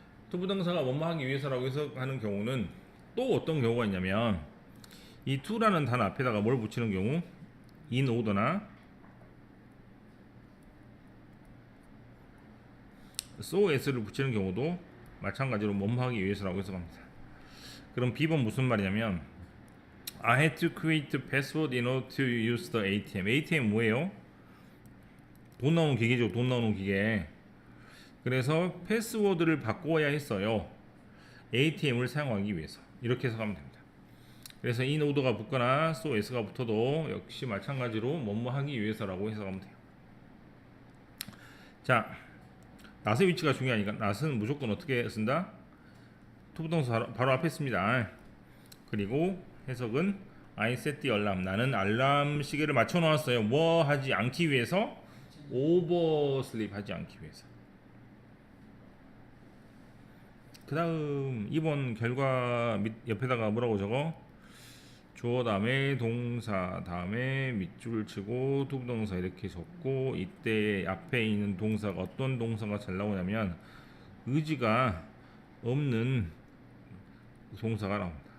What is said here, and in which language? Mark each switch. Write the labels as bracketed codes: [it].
[ko] 투부동사가 뭐뭐 하기 위해서라고 해석하는 경우는 또 어떤 경우가 있냐면 이 to라는 단어 앞에다가 뭘 붙이는 경우 in order나 so as를 붙이는 경우도 마찬가지로 뭐뭐 하기 위해서라고 해석합니다. 그럼 B번 무슨 말이냐면 [en] I had to create the password in order to use the ATM. [ko] ATM 뭐예요? 돈 나오는 기계죠. 돈 나오는 기계. 그래서 패스워드를 바꿔야 했어요. ATM을 사용하기 위해서. 이렇게 해석하면 됩니다. 그래서 in order가 붙거나 so as가 붙어도 역시 마찬가지로 뭐뭐 하기 위해서라고 해석하면 돼요. 자, not의 위치가 중요하니까 not은 무조건 어떻게 쓴다? 투부동사 바로 앞에 씁니다. 그리고 해석은 [en] I set the alarm. [ko] 나는 알람 시계를 맞춰 놓았어요. 뭐 하지 않기 위해서? 오버슬립 하지 않기 위해서. 그 다음 2번 결과 밑 옆에다가 뭐라고 적어? 주어 다음에 동사 다음에 밑줄 치고 투부동사 이렇게 적고 이때 앞에 있는 동사가 어떤 동사가 잘 나오냐면 의지가 없는 동사가 나옵니다.